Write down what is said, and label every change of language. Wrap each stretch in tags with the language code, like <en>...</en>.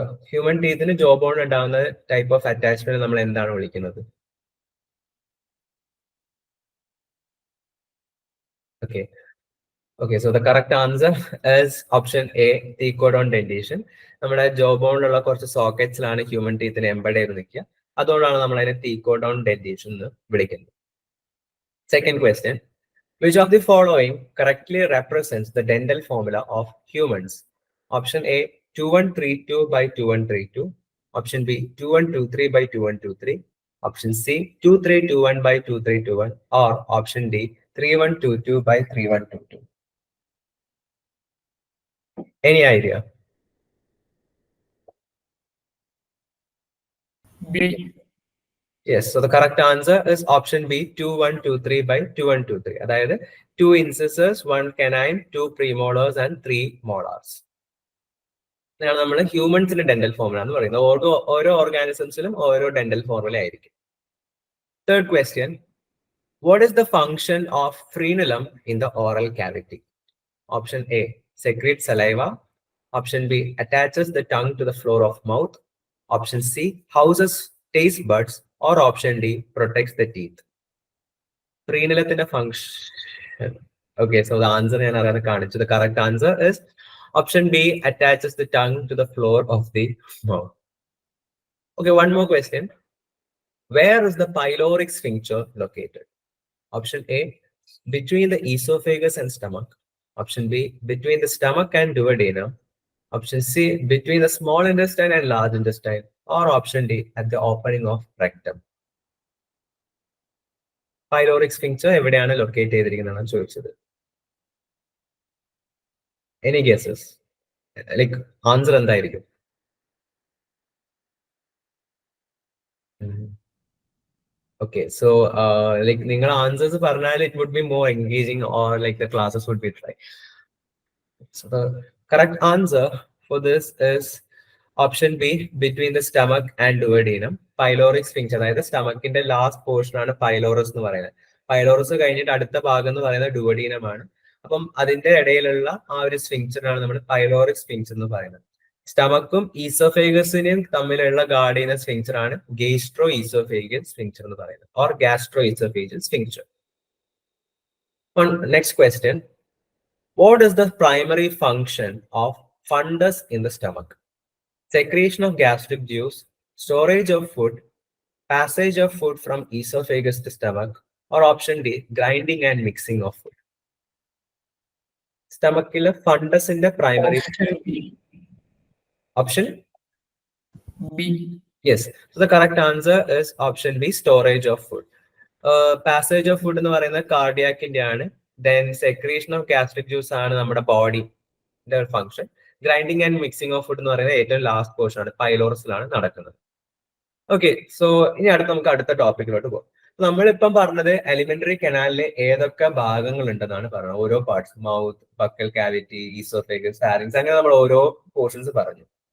<en>Human teeth in the jawbone</en> <ml>ഉണ്ടാവുന്ന</ml> <en>type of attachment</en> <ml>നമ്മൾ എന്താണ് വിളിക്കുന്നത്?</ml> <en>Okay, so the correct answer is option A, thecodont dentition.</en> <ml>നമ്മുടെ ജോബോണിലുള്ള കുറച്ച് സോക്കറ്റ്സിലാണ് ഹ്യൂമൻ ടീത്തിന് എംബഡ് ചെയ്ത് നിൽക്കുക. അതുകൊണ്ടാണ് നമ്മൾ അതിനെ thecodont dentition എന്ന് വിളിക്കുന്നത്.</ml> <en>Second question, which of the following correctly represents the dental formula of humans? Option A, 2132 by 2132. Option B, 2123 by 2123. Option C, 2321 by 2321. Or option D, 3122 by 3122. Any idea? B. Yes, so the correct answer is option B, 2123 by 2123.</en> <ml>അതായത്</ml> <en>2 incisors, 1 canine, 2 premolars and 3 molars.</en> <ml>ഇതാണ് നമ്മൾ ഹ്യൂമൻസിന്റെ dental formula എന്ന് പറയുന്നത്. ഓരോ ഓർഗാനിസംസിലും ഓരോ dental formula ആയിരിക്കും.</ml> <en>Third question, what is the function of frenulum in the oral cavity? Option A, secrete saliva. Option B, attaches the tongue to the floor of mouth. Option C, houses taste buds. Or option D, protects the teeth. Frenulathinte function. Okay, so the answer</en> <ml>ഞാൻ അറിയാതെ കാണിച്ചു.</ml> <en>The correct answer is option B, attaches the tongue to the floor of the mouth. Okay, one more question. Where is the pyloric sphincter located? Option A, between the esophagus and stomach. Option B, between the stomach and duodenum. Option C, between the small intestine and large intestine. Or option D, at the opening of rectum.</en> <ml>Pyloric sphincter എവിടെയാണ് locate ചെയ്തിരിക്കുന്നതാണ് ചോദിച്ചത്.</ml> <en>Any guesses?</en> <ml>Like answer എന്തായിരിക്കും?</ml> <en>Okay, so like</en> <ml>നിങ്ങൾ</ml> <en>answers</en> <ml>പറഞ്ഞാൽ</ml> <en>it would be more engaging or like the classes would be dry. So the correct answer for this is option B, between the stomach and duodenum.</en> <ml>Pyloric sphincter, അതായത് സ്റ്റമക്കിന്റെ last portion ആണ് pylorus എന്ന് പറയുന്നത്. Pylorus കഴിഞ്ഞിട്ട് അടുത്ത ഭാഗം എന്ന് പറയുന്നത് ഡുവഡീനം ആണ്. അപ്പം അതിന്റെ ഇടയിലുള്ള ആ ഒരു സ്ഫിങ്ക്ചറാണ് നമ്മൾ പൈലോറിക് സ്ഫിങ്ക്ചർ എന്ന് പറയുന്നത്. സ്റ്റമക്കും ഈസോഫേഗസിനെയും തമ്മിലുള്ള ഗാർഡ് ചെയ്യുന്ന സ്ഫിങ്ക്ചർ ആണ് ഗേസ്ട്രോ ഈസോഫേഗിയൻ സ്ഫിങ്ക്ചർ എന്ന് പറയുന്നത്, or gastro ഈസോഫേഗിയൻ സ്ഫിങ്ക്ചർ.</ml> <en>Next question, what is the primary function of fundus in the stomach? Secretion of gastric juice, storage of food, passage of food from esophagus to stomach, or option D, grinding and mixing of food? Stomachile fundus in the primary. Option B. Option B. Yes. So the correct answer is option B, storage of food. Passage of food</en> <ml>എന്ന് പറയുന്നത് കാർഡിയാക്കിന്റെ ആണ്.</ml> <en>Then secretion of gastric juice</en> <ml>ആണ് നമ്മുടെ ബോഡിയുടെ function. Grinding and mixing of food എന്ന് പറയുന്നത് ഏറ്റവും last portion ആണ്, പൈലോറസിലാണ് നടക്കുന്നത്. ഓക്കെ, സോ ഇനി നമുക്ക് അടുത്ത ടോപ്പിക്കിലോട്ട് പോകാം. നമ്മളിപ്പം പറഞ്ഞത് എലിമെന്ററി കനാലിലെ ഏതൊക്കെ ഭാഗങ്ങൾ ഉണ്ടെന്നാണ് പറഞ്ഞത്. ഓരോ parts, mouth, buccal cavity, oesophagus, pharynx, അങ്ങനെ നമ്മൾ ഓരോ പോർഷൻസ് പറഞ്ഞു.</ml>